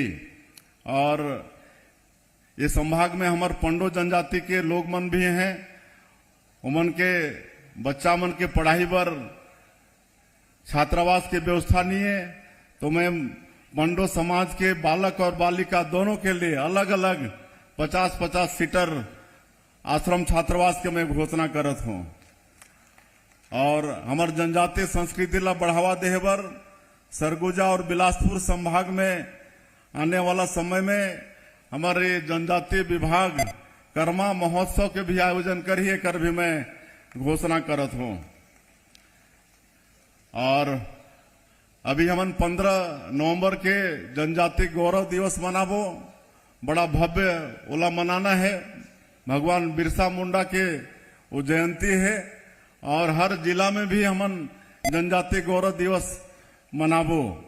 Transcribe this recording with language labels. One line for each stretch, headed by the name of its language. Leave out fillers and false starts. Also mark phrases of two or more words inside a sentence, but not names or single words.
Chhattisgarhi: और ये संभाग में हमारे पंडो जनजाति के लोग मन भी हैं, उमन के बच्चा मन के पढ़ाई पर छात्रावास की व्यवस्था नहीं है, तो मैं पंडो समाज के बालक और बालिका दोनों के लिए अलग अलग 50-50 सीटर आश्रम छात्रावास के मैं घोषणा करत हूं। और हमारे जनजातीय संस्कृति ला बढ़ावा देहे बर सरगुजा और बिलासपुर संभाग में आने वाला समय में हमारे जनजातीय विभाग कर्मा महोत्सव के भी आयोजन करिए कर भी मैं घोषणा करत हूं। और अभी हमन 15 नवंबर के जनजाति गौरव दिवस मनाबो, बड़ा भव्य ओला मनाना है। भगवान बिरसा मुंडा के वो जयंती है और हर जिला में भी हमन जनजाति गौरव दिवस मनाबो।